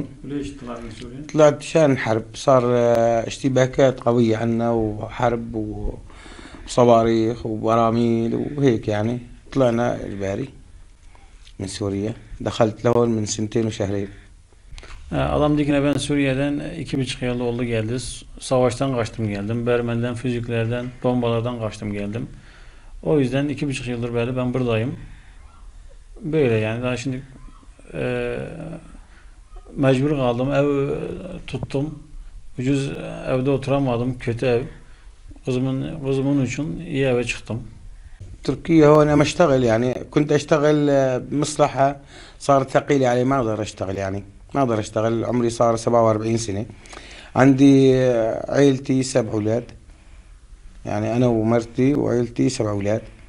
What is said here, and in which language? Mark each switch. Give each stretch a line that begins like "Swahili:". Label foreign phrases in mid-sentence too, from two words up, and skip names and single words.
Arabic: ليش طلعت من سوريا؟ طلعت شان حرب، صار اشتباكات قوية عنا وحرب وصواريخ وبراميل وهيك يعني. طلعنا الباري من Suriye. Dakalt لهون من سنتين وشهرين.
Turkish: Adam dikine ben Suriye'den 2,5 yıl oldu geldi. Savaştan kaçtım geldim. Bermen'den, füzüklerden, bombalardan kaçtım geldim. O yüzden 2,5 yıldır beri ben buradayım. Böyle yani daha şimdi mecbur kaldım. Ev tuttum. Ucuz evde oturamadım. Kötü ev. Kızımın için iyi eve çıktım.
Arabic: تركيا هون أنا أشتغل يعني، كنت أشتغل بمصلحة صار ثقيلة علي، ما أقدر أشتغل يعني، ما أقدر أشتغل. عمري صار 47 سنة. عندي عيلتي 7 أولاد، يعني أنا ومرتي وعيلتي 7 أولاد.